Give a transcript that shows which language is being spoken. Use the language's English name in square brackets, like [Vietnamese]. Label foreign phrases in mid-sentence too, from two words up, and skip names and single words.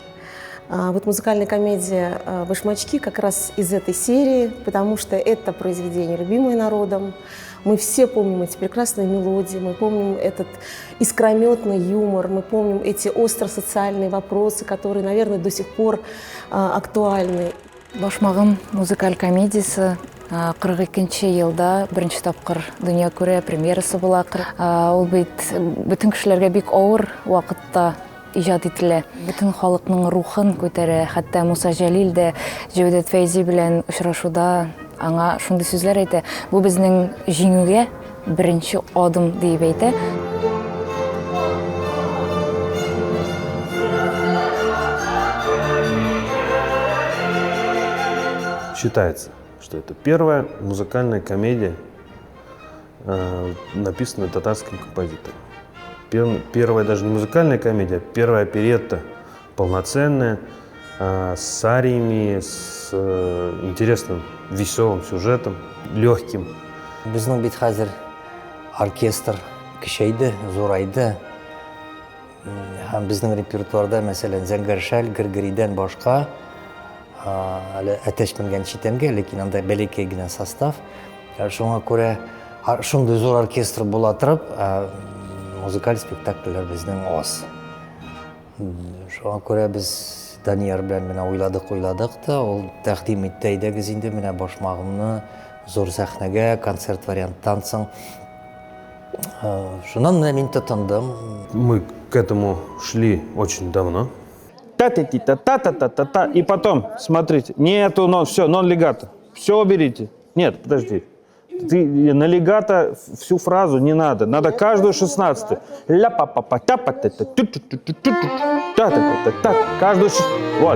[Russian] Вот музыкальная комедия «Башмачки» как раз из этой серии, потому что это произведение, любимое народом. Мы все помним эти прекрасные мелодии, мы помним этот искрометный юмор, мы помним эти остро-социальные вопросы, которые, наверное, до сих пор актуальны. [Tatar] Башмагым музыкаль комедиясы 42-нче елда беренче тапкыр дөнья күрә премьерасы була. Ул бит бүтән кешеләргә бик авыр вакытта иҗат ителә. Бүтән халыкның рухын күтәрә. Хәтта Муса Җәлил дә Җәүдәт Фәйзи белән очрашуда аңа шундый сүзләр әйтә. Бу безнең җиңүгә беренче адым дип әйтә. [Russian] Считается, что это первая музыкальная комедия, написанная татарским композитором. Первая даже не музыкальная комедия, первая оперетта, полноценная, с ариями, с интересным, веселым сюжетом, легким. [Tatar] Безнең бит хәзер оркестр кичәйде, зурайды. Һәм безнең репертуарда, мәсәлән, Зәңгәр шәл, Гыргыридән башка, әле әтәшмәгән читәнгә, ләкин анда бәләкәй генә состав. Шуңа күрә шундый зур оркестр була торып, музыкаль спектакльләр безнең аз. Шуңа күрә без Данияр белән менә уйладык та, ул тәкъдим итте, әйдәгез инде менә Башмагымны зур сәхнәгә, концерт варианттан соң. Шуннан менә мин тотындым. [Russian] Мы к этому шли очень давно. Та-та-та-та-та-та-та-та. И потом, смотрите, нету нон, все, нон-легато. Все уберите. Нет, подожди. Ты на легато всю фразу не надо. Надо каждую 16-ю. Ля-па-па-па-та-па-та-та-та-та-та-та-та-та. Каждую... Вот.